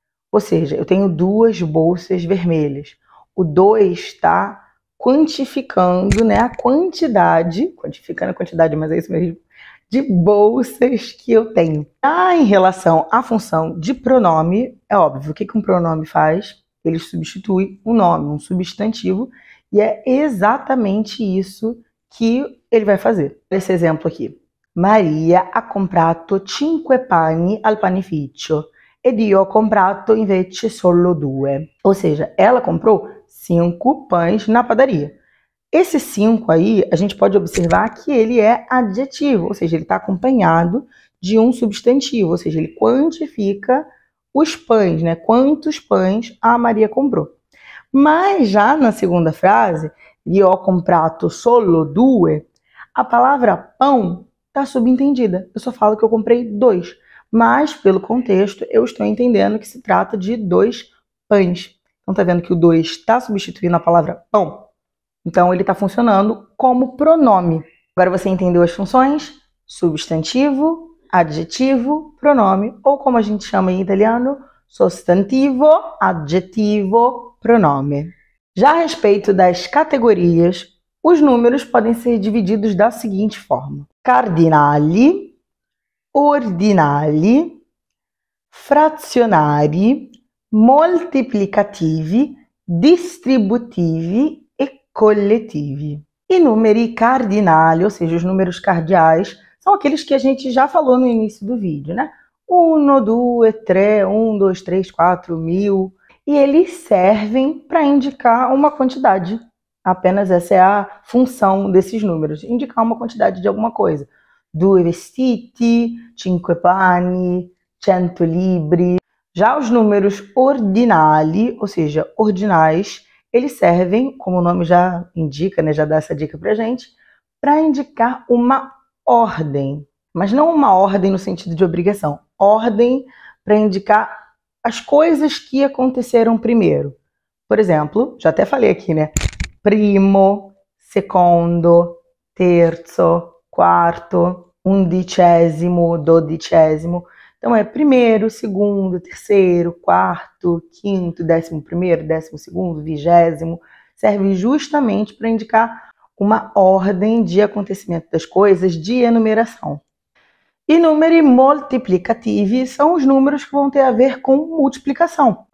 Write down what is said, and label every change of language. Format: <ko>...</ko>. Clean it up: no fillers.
<pt>Ou seja, eu tenho 2 bolsas vermelhas. O 2 está quantificando, né, a quantidade, quantificando a quantidade, mas é isso mesmo, de bolsas que eu tenho. Em relação à função de pronome, é óbvio, o que um pronome faz? Ele substitui um nome, um substantivo, e é exatamente isso que ele vai fazer. Esse exemplo aqui.</pt> <it>Maria ha comprato 5 pani al panificio ed io ho comprato invece solo 2.</it> <pt>Ou seja, ela comprou 5 pães na padaria. Esse 5 aí, a gente pode observar que ele é adjetivo, ou seja, ele está acompanhado de um substantivo, ou seja, ele quantifica os pães, né? Quantos pães a Maria comprou. Mas já na segunda frase,</pt> <it>io ho comprato solo 2,</it> <pt>a palavra pão está subentendiida. Eu só falo que eu comprei 2, mas pelo contexto eu estou entendendo que se trata de 2 pães. Então tá vendo que o 2 está substituindo a palavra pão? Então ele está funcionando como pronome. Agora você entendeu as funções? Substantivo, adjetivo, pronome, ou como a gente chama em italiano, sostantivo, adjetivo, pronome. Já a respeito das categorias, os números podem ser divididos da seguinte forma.</pt> <it>cardinali, ordinali, frazionari, moltiplicativi, distributivi e collettivi.</it> <pt>E numeri cardinali, ou seja, os números cardeais, são aqueles que a gente já falou no início do vídeo, né? 1, 2, 3, 1, 2, 3, 4, 1000. E eles servem para indicar uma quantidade. Apenas essa é a função desses números, indicar uma quantidade de alguma coisa.</pt> <it>2 vestiti, 5 pani, 100 libri.</it> <pt>Já os números ordinali, ou seja, ordinais, eles servem, como o nome já indica, né, já dá essa dica pra gente, para indicar uma ordem. Mas não uma ordem no sentido de obrigação. Ordem para indicar as coisas que aconteceram primeiro. Por exemplo, já até falei aqui, né?</pt> <it>Primo, secondo, terzo, quarto, undicesimo, dodicesimo.</it> <pt>Então é primeiro, segundo, terceiro, quarto, quinto, 11º, 12º, 20º. Serve justamente para indicar uma ordem de acontecimento das coisas de enumeração. E numeri moltiplicativi são os números que vão ter a ver com multiplicação.</pt>